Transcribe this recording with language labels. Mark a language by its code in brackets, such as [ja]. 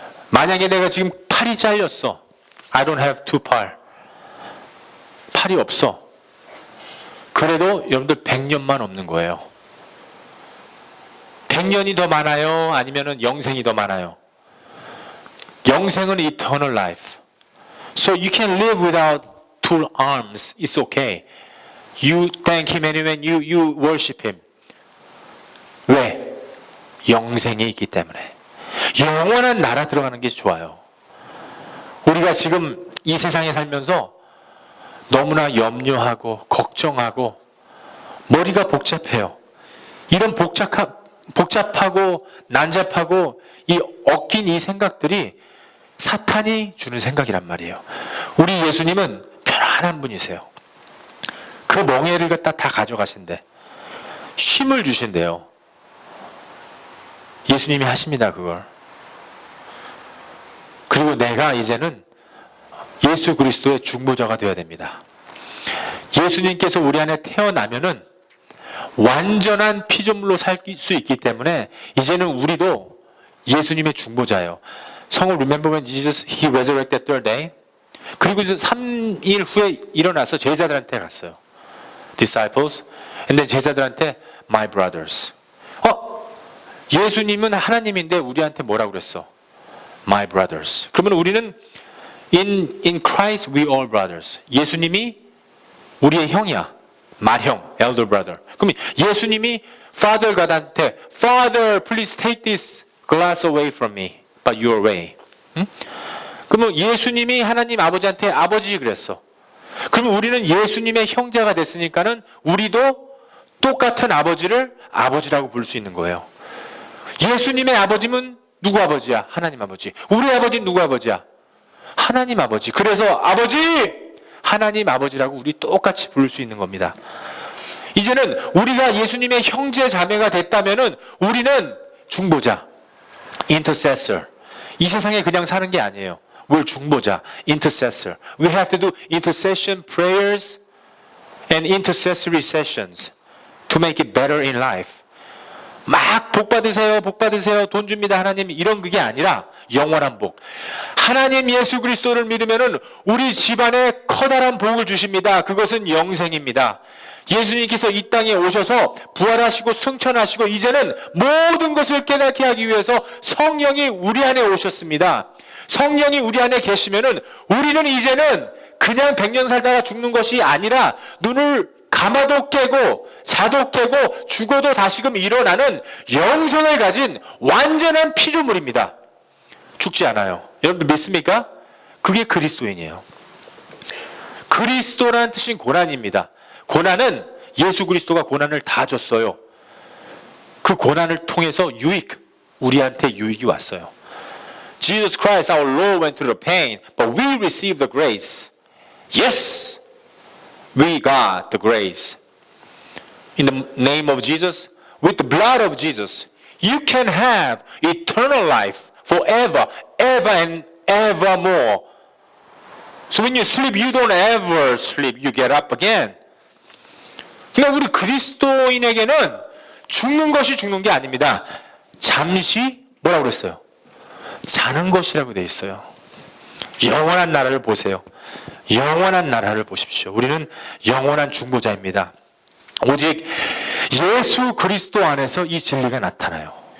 [ko] 만약에 내가 지금 팔이 잘렸어. [en] I don't have two 팔. [ko] 팔이 없어. 그래도 여러분들 100년만 없는 거예요. 100년이 더 많아요? 아니면 영생이 더 많아요? [en] 영생은 eternal life. So you can live without two arms. It's okay. You thank Him and when you worship Him. [ko] 왜? 영생이 있기 때문에. 영원한 나라 들어가는 게 좋아요. 우리가 지금 이 세상에 살면서 너무나 염려하고 걱정하고 머리가 복잡해요. 이런 복잡하고 난잡하고 이 얽힌 이 생각들이 사탄이 주는 생각이란 말이에요. 우리 예수님은 편안한 분이세요. 그 멍에를 갖다 다 가져가신대. 쉼을 주신대요. 예수님이 하십니다, 그걸. 그리고 내가 이제는 예수 그리스도의 중보자가 되어야 됩니다. 예수님께서 우리 안에 태어나면은 완전한 피조물로 살 수 있기 때문에 이제는 우리도 예수님의 중보자예요. [en] 성을 remember when Jesus he resurrected third day. [ko] 그리고 3일 후에 일어나서 제자들한테 갔어요. [en] Disciples. and then 제자들한테 my brothers. [ko] 예수님은 하나님인데 우리한테 뭐라고 그랬어? [en] My brothers. [ko] 그러면 우리는 [en] in Christ we all brothers. [ko] 예수님이 우리의 형이야. [en] 맏형, elder brother. [ko] 그러면 예수님이 [en] Father God한테 Father, please take this glass away from me, but your way. [ko] 그러면 예수님이 하나님 아버지한테 아버지 그랬어. 그러면 우리는 예수님의 형제가 됐으니까는 우리도 똑같은 아버지를 아버지라고 부를 수 있는 거예요. 예수님의 아버지는 누구 아버지야? 하나님 아버지. 우리 아버지는 누구 아버지야? 하나님 아버지. 그래서 아버지! 하나님 아버지라고 우리 똑같이 부를 수 있는 겁니다. 이제는 우리가 예수님의 형제 자매가 됐다면은 우리는 중보자, intercessor. 이 세상에 그냥 사는 게 아니에요. [en] we're 중보자, intercessor. We have to do intercession prayers and intercessory sessions to make it better in life. [ko] 막 복 받으세요, 복 받으세요, 돈 줍니다 하나님, 이런 그게 아니라 영원한 복. 하나님 예수 그리스도를 믿으면은 우리 집안에 커다란 복을 주십니다. 그것은 영생입니다. 예수님께서 이 땅에 오셔서 부활하시고 승천하시고 이제는 모든 것을 깨닫게 하기 위해서 성령이 우리 안에 오셨습니다. 성령이 우리 안에 계시면은 우리는 이제는 그냥 100년 살다가 죽는 것이 아니라 눈을 감아도 깨고 자도 깨고 죽어도 다시금 일어나는 영생을 가진 완전한 피조물입니다. 죽지 않아요. 여러분들 믿습니까? 그게 그리스도인이에요. 그리스도라는 뜻인 고난입니다. 고난은 예수 그리스도가 고난을 다 줬어요. 그 고난을 통해서 우리한테 유익이 왔어요. [en] Jesus Christ our Lord went through the pain, but we received the grace. Yes, we got the grace. In the name of Jesus, with the blood of Jesus, you can have eternal life forever, ever and evermore. So when you sleep, you don't ever sleep. You get up again. [ko] 그러니까 우리 그리스도인에게는 죽는 것이 죽는 게 아닙니다. 잠시 뭐라고 그랬어요? 자는 것이라고 되어 있어요. 영원한 나라를 보세요. 영원한 나라를 보십시오. 우리는 영원한 중보자입니다. 오직 예수 그리스도 안에서 이 진리가 나타나요.